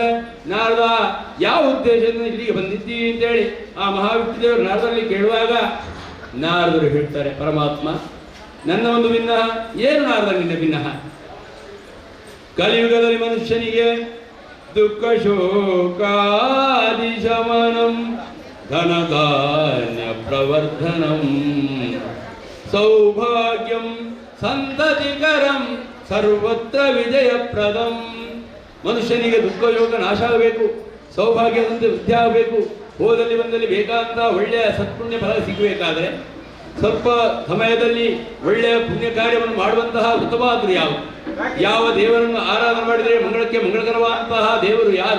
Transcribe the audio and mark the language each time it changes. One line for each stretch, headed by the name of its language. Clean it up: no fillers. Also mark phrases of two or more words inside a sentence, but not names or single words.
Kannada: ನಾರದ ಯಾವ ಉದ್ದೇಶದಿಂದ ಇಲ್ಲಿಗೆ ಬಂದಿದ್ದೀವಿ ಅಂತೇಳಿ ಆ ಮಹಾವಿಷ್ಣು ದೇವರು ನಾರದಲ್ಲಿ ಕೇಳುವಾಗ ನಾರದರು ಹೇಳ್ತಾರೆ, ಪರಮಾತ್ಮ ನನ್ನ ಒಂದು ಭಿನ್ನಹ. ಏನು ನಾರದ ನಿನ್ನ ಭಿನ್ನಹ? ಕಲಿಯುಗದಲ್ಲಿ ಮನುಷ್ಯನಿಗೆ
Sanskrit: ದುಃಖ ಶೋಕಾದಿ ಶಮನಂ ಧನಧಾನ್ಯ ಪ್ರವರ್ಧನಂ ಸೌಭಾಗ್ಯಂ ಸಂತತಿಕರಂ ಸರ್ವತ್ರ ವಿಜಯಪ್ರದಂ.
Kannada: ಮನುಷ್ಯನಿಗೆ ದುಃಖ ಯೋಗ ನಾಶ ಆಗಬೇಕು, ಸೌಭಾಗ್ಯದಂತೆ ವೃದ್ಧಿ ಆಗಬೇಕು, ಹೋದಲ್ಲಿ ಬಂದಲ್ಲಿ ಬೇಕಾದಂತಹ ಒಳ್ಳೆಯ ಸತ್ಪುಣ್ಯ ಫಲ ಸಿಗಬೇಕಾದ್ರೆ ಸ್ವಲ್ಪ ಸಮಯದಲ್ಲಿ ಒಳ್ಳೆಯ ಪುಣ್ಯ ಕಾರ್ಯವನ್ನು ಮಾಡುವಂತಹ ವೃತವಾದರು ಯಾವ ದೇವರನ್ನು ಆರಾಧನೆ ಮಾಡಿದರೆ ಮಂಗಳಕ್ಕೆ ಮಂಗಳಕರವಾದಂತಹ ದೇವರು ಯಾರು?